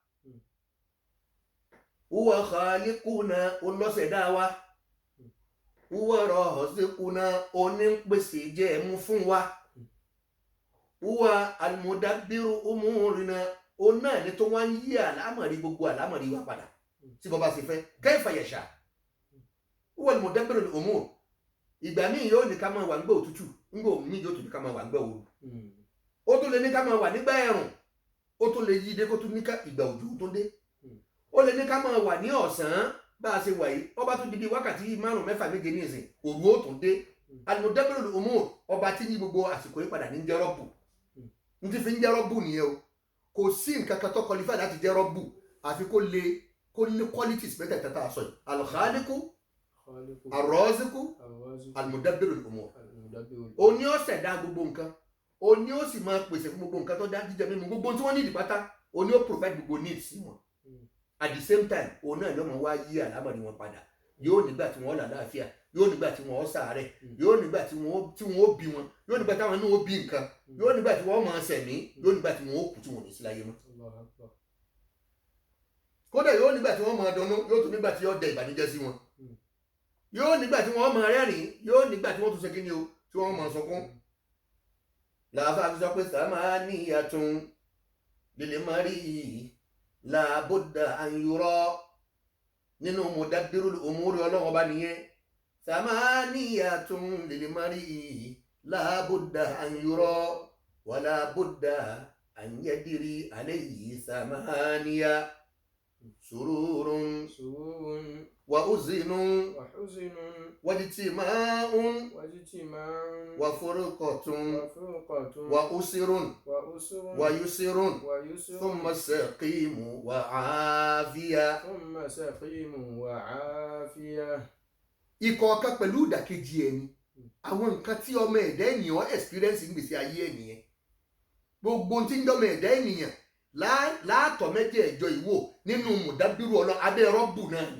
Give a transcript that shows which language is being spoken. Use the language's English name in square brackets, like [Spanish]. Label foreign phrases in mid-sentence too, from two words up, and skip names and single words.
[Arabic] هو خالقنا, [Yoruba] òun lọ́ṣẹ̀dá wa. [Arabic] هو رازقنا, [Yoruba] òun ní ń pèsè jẹ ẹ̀mú fún wa. [Arabic] هو المدبر أمورنا, [Yoruba] òun náà ní tó wá ń yí àlámọ̀rí, gbogbo àlámọ̀rí wa padà tí bọ́ bá ṣe fẹ́ [Arabic] كيف يشاء. هو المدبر الأمور. [Yoruba] ìgbà míì yóò ní ká máa wà nígbà òtútù, nígbà míì yóò tún ní ká máa wà nígbà ooru. ó tún lè ní ká máa wà nígbà ẹ̀rùn, ó tún lè yí dé kó tún ní ká ìgbà òjò tó dé. ó lè ní ká máa wà ní ọ̀sán bá a ṣe wà yìí, ọba tún di bí wákàtí 5, 6, 7 ní ìsìn, òru ó tún dé. [Arabic] المدبر الأمور, [Yoruba] ọba tí ní gbogbo àsìkò yìí padà ní ń jẹ́ Rabbu. n ti fi ń jẹ́ Rabbu nìyẹn o. kò sí nǹkan kan tó qualify láti jẹ́ Rabbu àfi kó ní qualities mẹ́tẹ̀ẹ̀ta tá a sọ yìí: [Arabic] الخالق الرازق المدبر الأمور. [Yoruba] òní ó ṣẹ̀dá gbogbo nǹkan, òní ó sì máa pèsè fún gbogbo nǹkan tó dá jíjẹ mímu, gbogbo tí wọ́n ní ìdí pátá òní ó provide gbogbo needs sí wọn. [English] at the same time [Yoruba] òun náà ló máa wá yí àlámọ̀rí wọn padà. yóò nígbà tí wọ́n là láàfíà, yóò nígbà tí wọ́n ṣàárẹ̀, yóò nígbà tí wọ́n bí wọn, yóò nígbà táwọn náà ó bí nǹkan, yóò nígbà tí wọ́n máa ṣẹ̀mí, yóò nígbà tí wọ́n ó kú tí wọ́n ní sí láyé mọ́. kódà yóò nígbà tí wọ́n máa dunnú, yóò tún nígbà tí yóò dẹ ìbànújẹ́ sí wọn. yóò nígbà tí wọ́n máa rẹ́rìn, yóò nígbà tí wọ́n tún ṣe kí ni o, tí wọ́n máa sọkún. làbá fi sọ pé [Arabic] ثمانية للمرء لا بد أن يرى. [Yoruba] nínú [Arabic] مدبر الأمور [Yoruba] ọlọ́run ọba nìyẹn. [Arabic] ثمانية للمرء لا بد أن يرى ولا بد أن يدري عليه ثمانية. سرور وحزن واجتماع وفرقة وعسر ويسر ثم سقم وعافية. [Yoruba] ìkọ̀ọ̀kan pẹ̀lú ìdàkejì ẹni. àwọn nǹkan tí ọmọ ẹ̀dá ènìyàn experience ń gbèsè ayé ènìyàn, gbogbo tí ń jọmọ ẹ̀dá ènìyàn láàtọ̀ méjì ẹ̀jọ ìwò nínú mùdábírù ọlọ́ abẹ́ Rabbu náà ni.